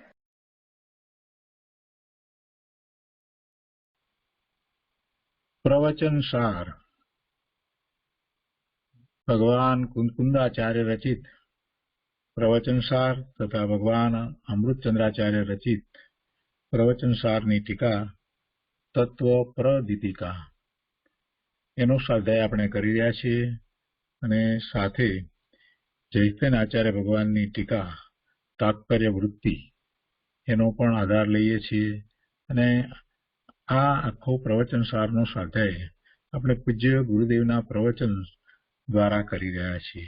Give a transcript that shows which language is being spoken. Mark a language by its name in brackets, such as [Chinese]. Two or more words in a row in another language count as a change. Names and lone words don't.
[Gujarati] પ્રવચન સાર ભગવાન કુંદાચાર્ય રચિત પ્રવચન સાર તથા ભગવાન અમૃતચંદ્રાચાર્ય રચિત પ્રવચન साરની ટીકા તત્વ પ્રદીપિકા એનો સ્વાધ્યાય આપણે કરી રહ્યા છીએ અને સાથે જૈતન આચાર્ય ભગવાનની ટીકા તાત્પર્ય વૃત્તિ એનો પણ આધાર લઈએ છીએ અને આ આખો પ્રવચન સારનો સ્વાધ્યાય આપણે પૂજ્ય ગુરુદેવના પ્રવચન દ્વારા કરી રહ્યા છીએ।